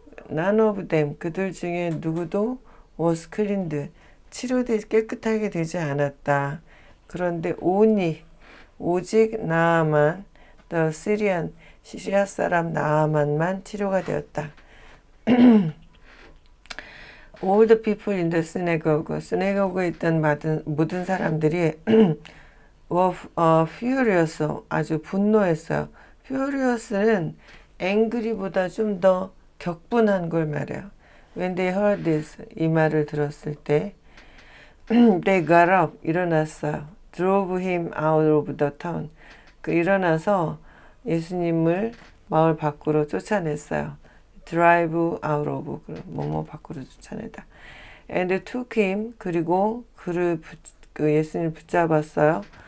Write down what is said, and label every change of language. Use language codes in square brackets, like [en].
[ko] None of them 그들 중에 누구도 was cleansed 깨끗하게 되지 않았다. 그런데 오직 나아만 the Syrian 시리아 사람 나아만만 치료가 되었다. [en] All the people in the synagogue에 있던 모든 사람들이 were furious 아주 분노했어요. [ko] furious는 angry보다 좀 더 격분한 걸 말해요. [en] When they heard this, 이 말을 들었을 때 they got up, 일어났어요. drove him out of the town. [ko] 일어나서 예수님을 마을 밖으로 쫓아냈어요. drive out of, 뭐뭐 밖으로 쫓아내다. and took him, 그리고 예수님을 붙잡았어요.